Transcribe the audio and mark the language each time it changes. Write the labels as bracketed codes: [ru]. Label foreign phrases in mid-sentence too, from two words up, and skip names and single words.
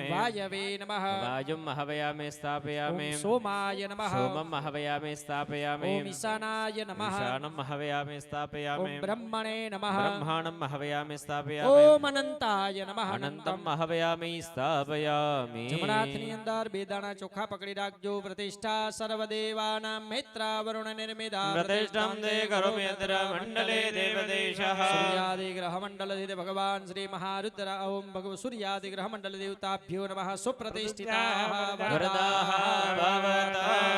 [sa] વાયવે નમઃ. वायुं हवयामि स्थापयामि ઓમ સોમાય નમઃ. सोमं हवयामि स्थापयामि ઓમ ઈશાનાય નમઃ. ईशानं हवयामि ઓમ स्थापयामि બ્રહ્મણે નમઃ. ब्रह्माणं हवयामि स्थापयामि ઓમ અનંતાય નમઃ. अनन्तं हवयामि स्थापयामि [gu] જમણા હાથની અંદર બે દાણા ચોખા પકડી રાખજો. [sa] પ્રતિષ્ઠા સર્વદેવાનાં મૈત્રા વરુણ નિર્મિતા प्रतिष्ठं ते करोमि यत्र मण्डले देवदेशः સૂર્યાદિ ગ્રહ મંડલ ભગવાન શ્રી મહારુદ્ર ઓમ ભગવ સૂર્યાદિ ગ્રહ મંડલ દેવતાભ્યો નમઃ. સુપ્રતિષ્ઠિતા वरदाः भवतः